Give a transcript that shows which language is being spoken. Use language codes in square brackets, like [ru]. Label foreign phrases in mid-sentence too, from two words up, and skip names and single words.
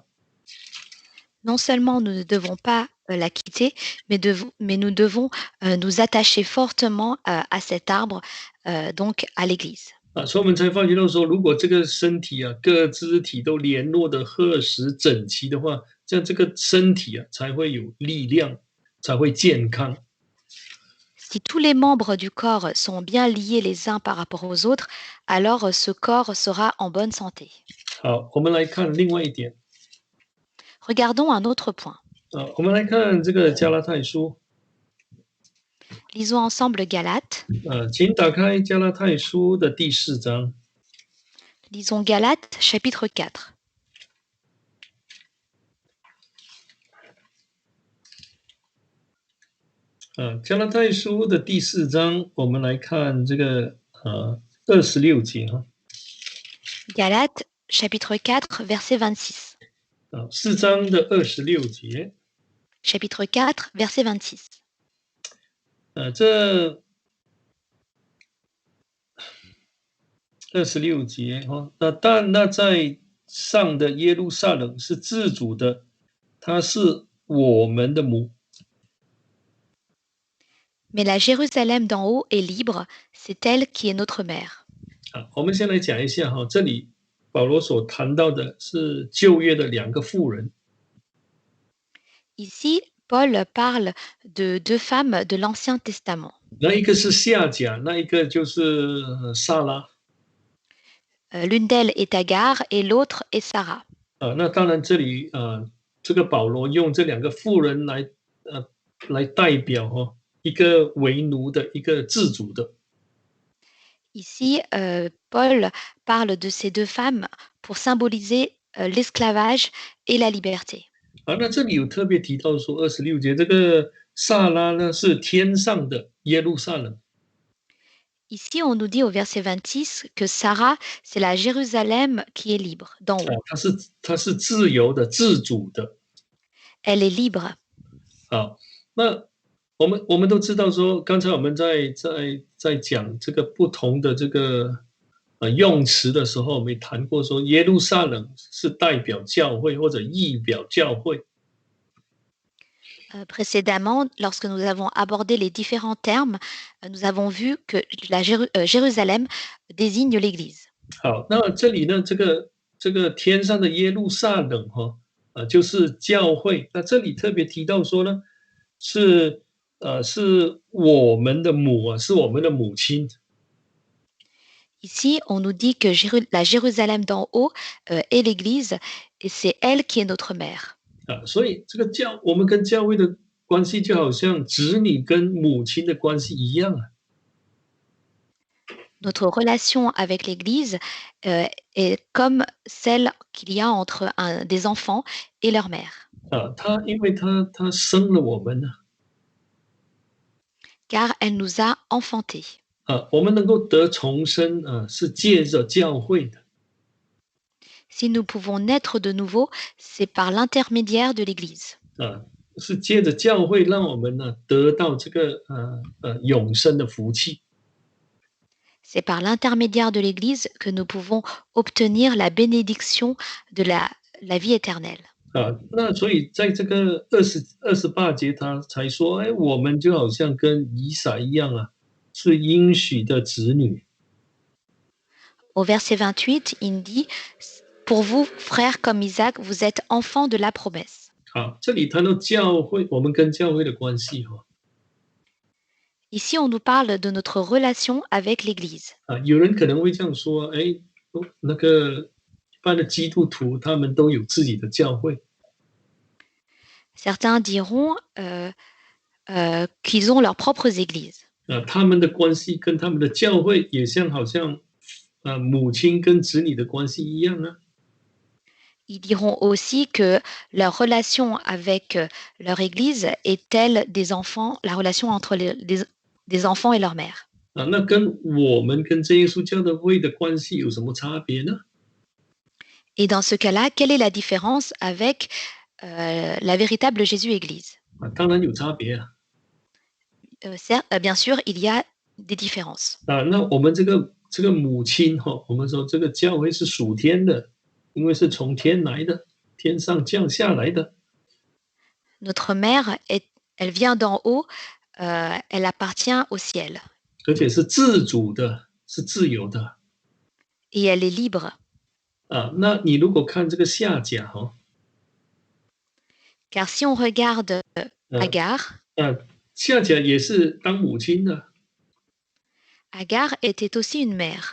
[fr] Non seulement nous ne devons pas la quitter, mais nous devons nous attacher fortement à cet arbre, donc à l'Église. [zh] 所以我们才发觉到说，如果这个身体各肢体都联络的合实整齐的话，这样这个身体才会有力量，才会健康。 [fr] Si tous les membres du corps sont bien liés les uns par rapport aux autres, alors ce corps sera en bonne santé. [zh] 好，我们来看另外一点。 [fr] Regardons un autre point. [zh] 我们来看这个加拉太书。 [fr] Lisons ensemble Galates. [zh] 请打开加拉太书的第4章。 [fr] Lisons Galates chapitre 4. [zh] 加拉太书的第4章，我们来看这个26节 [fr] Galates chapitre 4 verset 26. [zh] 4 章的26节。 [fr] Chapitre 4 verset 26. [zh] 这26节但那在上的耶路撒冷是自主的，它是我们的母。 [fr] Mais la Jérusalem d'en haut est libre, c'est elle qui est notre mère. [zh] 我们先来讲一下这里保罗所谈到的是旧约的2个妇人。 [fr] Ici, Paul parle de 2 femmes de l'Ancien Testament. [zh] 那一个是夏甲，那一个就是撒拉。 [fr] L'une d'elles est Agar et l'autre est Sarah. [zh] 那当然这里这个保罗用这2个妇人来代表一个为奴的，一个自主的。 [fr] Ici, Paul parle de ces 2 femmes pour symboliser l'esclavage et la liberté. [zh] 那这里有特别提到说26节，这个撒拉呢是天上的耶路撒冷。 [fr] Ici, on nous dit au verset 26 que Sarah, c'est la Jérusalem qui est libre, d'en haut. [zh] 她是自由的、自主的。 [fr] Elle est libre. [zh] 好，那我们都知道说，刚才我们在讲这个不同的这个用词的时候，我们也谈过说，耶路撒冷是代表教会或者意表教会。 [fr] Précédemment, lorsque nous avons abordé les différents termes, nous avons vu que la Jérusalem désigne l'Église. [zh] 好，那这里呢，这个天上的耶路撒冷就是教会。那这里特别提到说呢，是我们的母是我们的母亲。 [fr] Ici, on nous dit que la Jérusalem d'en haut est l'Église et c'est elle qui est notre mère. [zh] 所以这个我们跟教会的关系就好像子女跟母亲的关系一样。 [fr] Notre relation avec l'Église est comme celle qu'il y a entre des enfants et leur mère. [zh] 因为他生了我们 [fr] Car elle nous a enfantés. [zh] 我们能够得重生是借着教会的。 [fr] Si nous pouvons naître de nouveau, c'est par l'intermédiaire de l'Église. [zh] 是借着教会让我们得到这个永生的福气。 [fr] C'est par l'intermédiaire de l'Église que nous pouvons obtenir la bénédiction de la vie éternelle. [zh] 那所以在这个28节他才说，我们就好像跟以撒一样是应许的子女。 [fr] au verset 28, il dit Pour vous, frères comme Isaac, vous êtes enfants de la promesse. [zh] 好，这里谈到教会，我们跟教会的关系哈。 [fr] Ici, on nous parle de notre relation avec l'Église. [zh] 有人可能会这样说，哎，那个一般的基督徒他们都有自己的教会， [fr] Certains diront qu'ils ont leurs propres églises. [zh] 他们的关系跟他们的教会也好像母亲跟子女的关系一样啊。 [fr] Ils diront aussi que leur relation avec leur église est telle des enfants, la relation entre des enfants et leur mère. [zh] 那跟我们跟真耶稣教的会的关系有什么差别呢？ [fr] Et dans ce cas-là, quelle est la différence avec la véritable Jésus-Église? [zh] 当然有差别啊。 [fr] Bien sûr, il y a des différences. [zh] 那我们这个母亲哈，我们说这个教会是属天的，因为是从天来的，天上降下来的。 [fr] Notre mère, elle vient d'en haut, elle appartient au ciel. [zh] 而且是自主的，是自由的。 [fr] Et elle est libre. [zh] 那你如果看这个下甲哈， [fr] Car si on regarde Agar, [zh] 下甲也是当母亲的， [fr] Agar était aussi une mère,